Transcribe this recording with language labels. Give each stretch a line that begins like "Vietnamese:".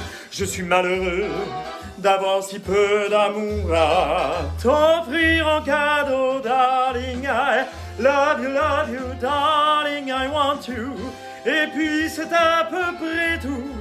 French: Je suis malheureux d'avoir si peu d'amour à t'offrir en cadeau, darling.
English: I love you, darling, I want you.
French: Et puis c'est à peu près tout.